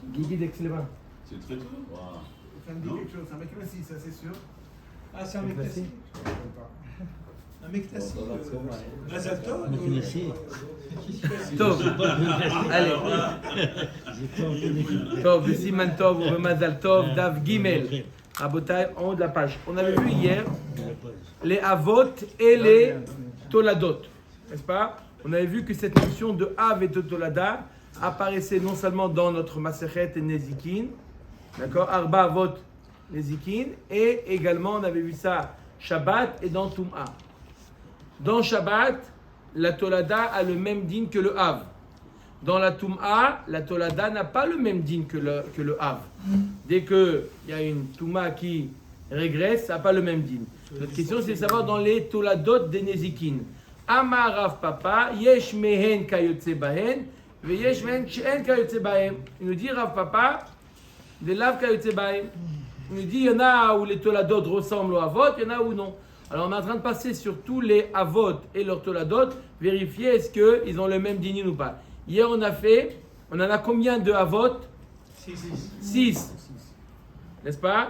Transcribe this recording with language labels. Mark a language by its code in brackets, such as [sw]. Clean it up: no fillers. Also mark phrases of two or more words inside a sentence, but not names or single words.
[fr] Guigui d'Aix-les-Bains. C'est très tôt. Waouh. Ça me dit quelque chose. C'est un mec classique, ça c'est sûr. Ah, c'est un mec tassi. Un mec tassi. [he] מזל טוב. [fr] Vous connaissez? Tov. Allez. J'ai pas entendu. [he] טוב, סימן טוב, ou מזל טוב, דף גימל. [fr] Rabotai, en haut de la page. On avait vu hier les Avot et les Toladot. N'est-ce pas? On avait vu que cette notion de Av et de Tolada apparaissait non seulement dans notre Masechet et Nezikin, d'accord? [he] ארבע אבות נזיקין, [fr] et également on avait vu ça Shabbat et dans Tum'a. Dans Shabbat, la Tolada a le même din que le Av. Dans la Tum'a, la Tolada n'a pas le même din que le Av. Dès qu'il y a une Tum'a qui régresse, ça n'a pas le même din. Notre question, c'est de savoir dans les Toladot des Nezikin. [he] אמר רב פפא, יש מהן כיוצא בהן, ויש מהן שאין כיוצא בהם. [fr] Il nous dit Rav Papa, [arc] דלאו כיוצא בהם. [fr] Il nous dit il y en a où les Toladot ressemblent aux Avot, il y en a où non. Alors on est en train de passer sur tous les Avot et leurs Toladot, vérifier est-ce qu'ils ont le même dînin ou pas. Hier on en a combien de Avot? 6. N'est-ce pas?